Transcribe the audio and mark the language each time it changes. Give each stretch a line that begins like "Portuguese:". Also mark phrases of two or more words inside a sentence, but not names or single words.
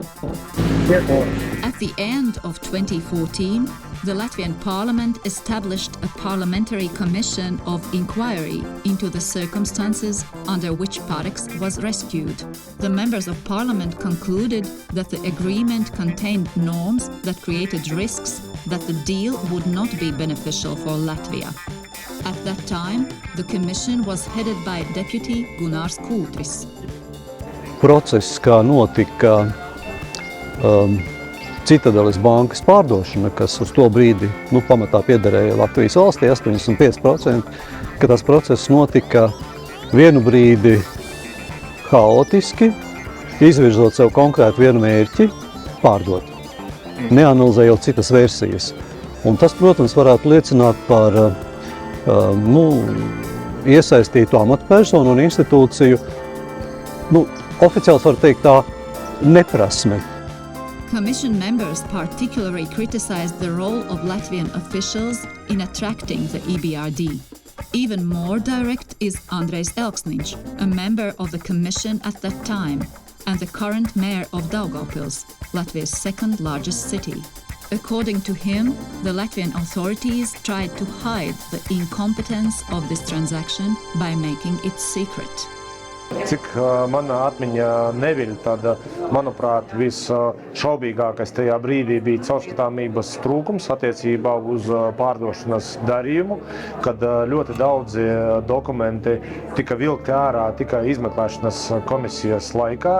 English: At the end of 2014, the Latvian Parliament established a parliamentary commission of inquiry into the circumstances under which Parex was rescued. The members of Parliament concluded that the agreement contained norms that created risks that the deal would not be beneficial for Latvia. At that time, the commission was headed by Deputy Gunārs Kūtris.
Latvian: Process, kā notika Citadeles bankas pārdošana, kas uz to brīdi pamatā piederēja Latvijas valstī, 85%, ka tas process notika vienu brīdi haotiski, izvirzot sev konkrētu vienu mērķi – pārdot, neanalizējot citas versijas. Un tas, protams, varētu liecināt par iesaistītu amatpersonu un institūciju, oficiāls var teikt tā, neprasmi.
English: Commission members particularly criticized the role of Latvian officials in attracting the EBRD. Even more direct is Andrejs Elksniņš, a member of the commission at that time, and the current mayor of Daugavpils, Latvia's second largest city. According to him, the Latvian authorities tried to hide the incompetence of this transaction by making it secret.
Latvian: Cik manā atmiņā neviļ, tad, manuprāt, visšaubīgākais tajā brīdī bija caurskatāmības trūkums attiecībā uz pārdošanas darījumu, kad ļoti daudzi dokumenti tika vilkti ārā tikai izmeklēšanas komisijas laikā.